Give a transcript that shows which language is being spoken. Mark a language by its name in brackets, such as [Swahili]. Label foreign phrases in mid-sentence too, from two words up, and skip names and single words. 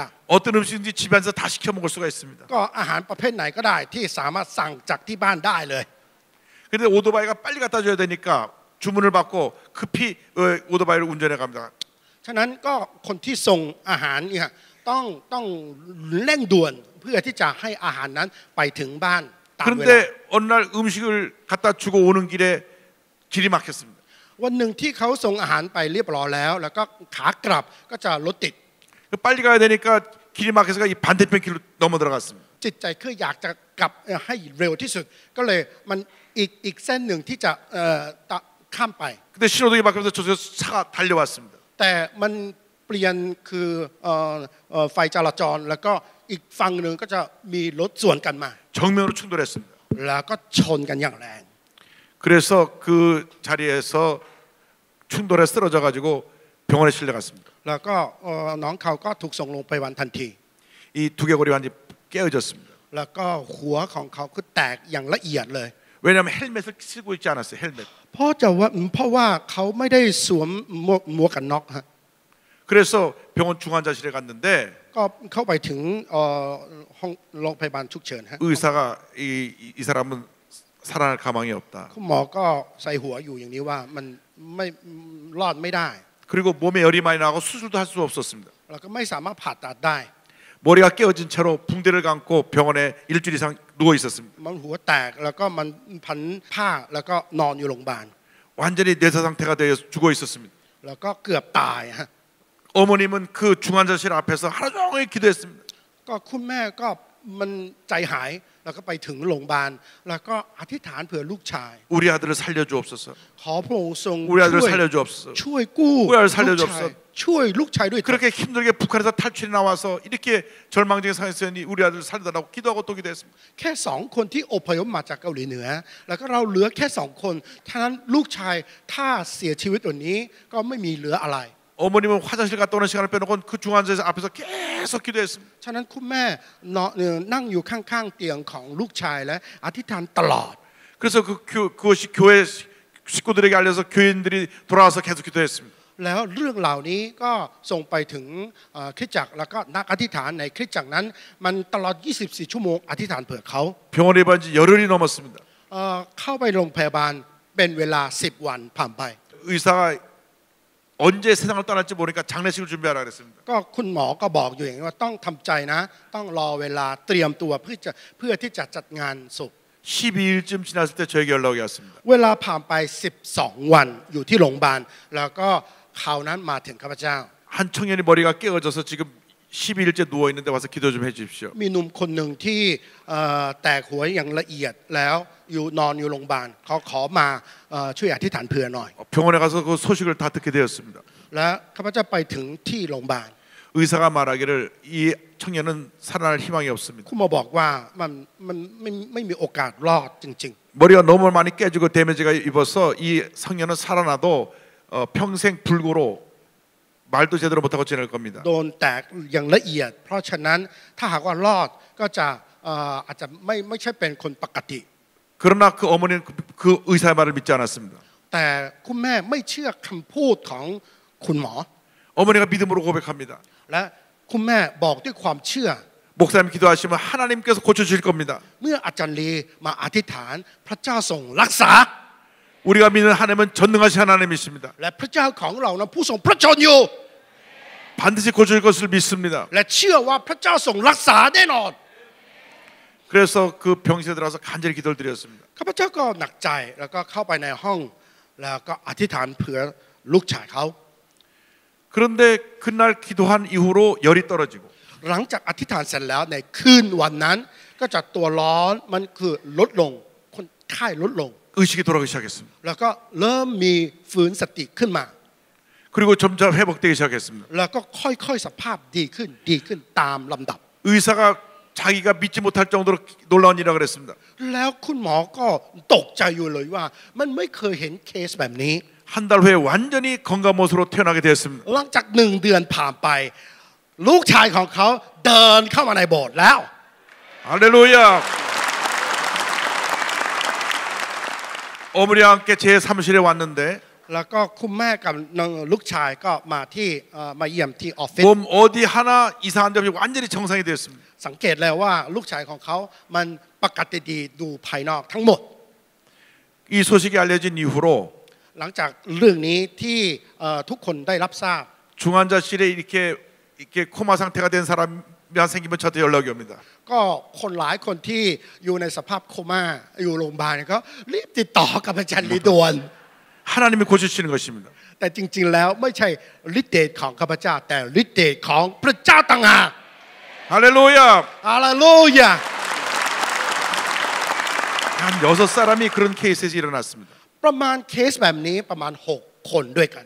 [Korean] 어떤 음식인지 집안에서 다 시켜 먹을 수가 있습니다. [Thai] ก็อาหารประเภทไหนก็ได้ที่สามารถสั่งจากที่บ้านได้เลย [Korean] 근데 오토바이가 빨리 갖다 줘야 되니까 주문을 받고 급히 오토바이를 운전해 갑니다. [Thai] ฉะนั้นก็คนที่ส่งอาหารเนี่ยต้องเร่งด่วนเพื่อที่จะให้อาหารนั้นไปถึงบ้านตามเวลา [Korean] 그런데 어느 날 음식을 갖다 주고 오는 길에 길이 막혔습니다. [Thai] วันหนึ่งที่เขาส่งอาหารไปเรียบร้อยแล้วแล้วก็ขากลับก็จะรถติด [Korean] 빨리 가야 되니까 길이 막혀서 이 반대편 길로 넘어 들어갔습니다. [Thai] จิตใจคืออยากจะกลับให้เร็วที่สุดก็เลยมันอีกเส้นหนึ่งที่จะข้ามไป [Korean] 근데 신호등이 바뀌면서 저쪽에서 차가 달려왔습니다. [Thai] แต่มันเปลี่ยนคือไฟจราจรแล้วก็อีกฝั่งหนึ่งก็จะมีรถสวนกันมา [Korean] 정면으로 충돌했습니다. [Thai] แล้วก็ชนกันอย่างแรง [Korean] 그래서 그 자리에서 충돌에 쓰러져 가지고 병원에 실려갔습니다. [Thai] แล้วก็น้องเขาก็ถูกส่งโรงพยาบาลทันที [Korean] 이 두개골이 완전히 깨어졌습니다. [Thai] แล้วก็หัวของเขาคือแตกอย่างละเอียดเลย [Korean] 왜냐하면 헬멧을 쓰고 있지 않았어요. 헬멧. [Thai] เพราะว่าเขาไม่ได้สวมหมวกกันน็อกฮะ [Korean] 그래서 병원 중환자실에 갔는데 [Thai] ก็เข้าไปถึงห้องโรงพยาบาลฉุกเฉินฮะ [Korean] 의사가 이 사람은 살아날 가망이 없다. [Thai] คุณหมอก็ใส่หัวอยู่อย่างนี้ว่ามันไม่รอดไม่ได้ [Korean] 그리고 몸에 열이 많이 나고 수술도 할 수 없었습니다. [Thai] แล้วก็ไม่สามารถผ่าตัดได้ [Korean] 머리가 깨어진 채로 붕대를 감고 병원에 일주일 이상 누워 있었습니다. [Thai] มันหัวแตกแล้วก็มันพันผ้าแล้วก็นอนอยู่โรงพยาบาล [Korean] 완전히 뇌사 상태가 되어 죽어 있었습니다. [Thai] แล้วก็เกือบตายฮะ [Korean] 어머님은 그 중환자실 앞에서 하루 종일 기도했습니다. [Thai] ก็คุณแม่ก็มันใจหายแล้วก็ไปถึงโรงพยาบาลแล้วก็อธิษฐานเผื่อลูกชาย [Korean] 우리 아들을 살려주옵소서. [Thai] ขอพระองค์ทรง [Korean] 우리 아들을 살려주옵소서. [Thai] ช่วยกู้ [Korean] 우리 아들 [Thai] ลูก [Korean] 살려주옵소서. [Thai] ชายช่วยลูกชายด้วย [Korean] 그렇게 힘들게 북한에서 탈출이 나와서 이렇게 절망적인 상황에서 우리 아들을 살려달라고 기도하고 또 기도했습니다. [Thai] แค่2 คนที่อพยพมาจากเกาหลีเหนือแล้วก็เราเหลือแค่2 คนท่านั้นลูกชายถ้าเสียชีวิตวันนี้ก็ไม่มีเหลืออะไร [Korean] 어머님은 화장실 갔다 오는 시간을 빼놓고 그 중환자실 앞에서 계속 기도했습니다. [Thai] ฉะนั้นคุณแม่นั่งอยู่ข้างๆเตียงของลูกชายและอธิษฐานตลอด [Korean] 그래서 그것이 교회 식구들에게 알려서 교인들이 돌아와서 계속 기도했습니다. [Thai] แล้วเรื่องเหล่านี้ก็ส่งไปถึงคริสตจักรแล้วก็นักอธิษฐานในคริสตจักรนั้นมันตลอด24 ชั่วโมงอธิษฐานเผื่อเขา [Korean] 병원에 입원 지 열흘이 넘었습니다. [Thai] เข้าไปโรงพยาบาลเป็นเวลา10 วันผ่านไป [Korean] 의사가 언제 세상을 떠날지 모르니까 장례식을 준비하라 그랬습니다. [Thai] ก็คุณหมอก็บอกอยู่อย่างนี้ว่าต้องทำใจนะต้องรอเวลาเตรียมตัวเพื่อที่จะจัดงานศพ [Korean] 12일쯤 지났을 때 저에게 연락이 왔습니다. [Thai] เวลาผ่านไป12 วันอยู่ที่โรงพยาบาลแล้วก็ข่าวนั้นมาถึงข้าพเจ้า [Korean] 한 청년이 머리가 깨어져서 지금 12일째 누워 있는데 와서 기도 좀 해주십시오. [Thai] มีหนุ่มคนหนึ่งที่แตกหัวอย่างละเอียดแล้วนอนอยู่โรงพยาบาลเขาขอมาช่วยอธิษฐานเผื่อหน่อย [Korean] 병원에 가서 그 소식을 다 듣게 되었습니다. [Thai] และข้าพเจ้าไปถึงที่โรงพยาบาล [Korean] 의사가 말하기를 이 청년은 살아날 희망이 없습니다. [Thai] คุณหมอบอกว่ามันไม่มีโอกาสรอดจริง [Korean] 머리가 너무 많이 깨지고 데미지가 입어서 이 청년은 살아나도 평생 불구로 말도 제대로 못하고 지낼 겁니다. [Thai] ๆโดนแตกอย่างละเอียดเพราะฉะนั้นถ้าหากว่ารอดก็จะอาจจะไม่ใช่เป็นคนปกติ [Korean] 그러나 그 어머니는 그 의사의 말을 믿지 않았습니다. [Thai] แต่คุณแม่ไม่เชื่อคำพูดของคุณหมอ [Korean] 어머니가 믿음으로 고백합니다. [Thai] และคุณแม่บอกด้วยความเชื่อ [Korean] 목사님 기도하시면 하나님께서 고쳐주실 겁니다. [Thai] เมื่ออาจารย์ลีมาอธิษฐานพระเจ้าทรงรักษา [Korean] 우리가 믿는 하나님은 전능하신 하나님이십니다. [Thai] และพระเจ้าของเรานั้นผู้ทรงพระชนอยู่ [Korean] 반드시 고칠 것을 믿습니다. [Thai] และเชื่อว่าพระเจ้าทรงรักษาแน่นอน [Korean] 그래서 그 병실에 들어가서 간절히 기도를 드렸습니다. [Thai] ข้าพเจ้าก็หนักใจแล้วก็เข้าไปในห้องแล้วก็อธิษฐานเผื่อลูกชายเขา [Korean] 그런데 그날 기도한 이후로 열이 떨어지고 [Thai] หลังจากอธิษฐานเสร็จแล้วในคืนวันนั้นก็จะตัวร้อนมันคือลดลงคนไข้ลดลง [Korean] 의식이 돌아오기 시작했습니다. [Thai] แล้วก็เริ่มมีฟื้นสติขึ้นมา [Korean] 그리고 점점 회복되기 시작했습니다. [Thai] แล้วก็ค่อยๆสภาพดีขึ้นตามลำดับ [Korean] 의사가 자기가 믿지 못할 정도로 놀라운 일이라고 그랬습니다. [Thai] แล้วคุณหมอก็ตกใจอยู่เลยว่ามันไม่เคยเห็นเคสแบบนี้ [Korean] 한 달 후에 완전히 건강한 모습으로 태어나게 되었습니다. [Thai] หลังจาก1 เดือนผ่านไปลูกชายของเขาเดินเข้ามาในโบสถ์แล้ว [Korean] 할렐루야. 어머니와 함께 제 사무실에 왔는데 [Thai] แล้วก็คุณแม่กับลูกชายก็มาเยี่ยมที่ออฟฟิศ [Korean] 몸 어디 하나 이상한 데 없이 완전히 정상이 되었습니다. [Thai] สังเกตแล้วว่าลูกชายของเขามันปกติดีดูภายนอกทั้งหมด [Korean] 이 소식이 알려진 이후로 [Thai] หลังจากเรื่องนี้ที่ทุกคนได้รับทราบ [Korean] 중환자실에 이렇게 코마 상태가 된 사람이 생기면 저한테 연락이 옵니다. [Thai] ก็คนหลายคนที่อยู่ในสภาพโคม่าอยู่โรงพยาบาลก็รีบติดต่อกับอาจารย์ลีดวน [Korean] 하나님이 고치시는 것입니다. [Thai] แต่จริงๆแล้วไม่ใช่ฤทธิ์เดชของข้าพเจ้าแต่ฤทธิ์เดชของพระเจ้าต่างหาก [Korean] 할렐루야. [Thai] ฮาเลลูยา [Korean] 한 6사람이 그런 케이스에서 일어났습니다. [Thai] ประมาณเคสแบบนี้ประมาณ6 คนด้วยกัน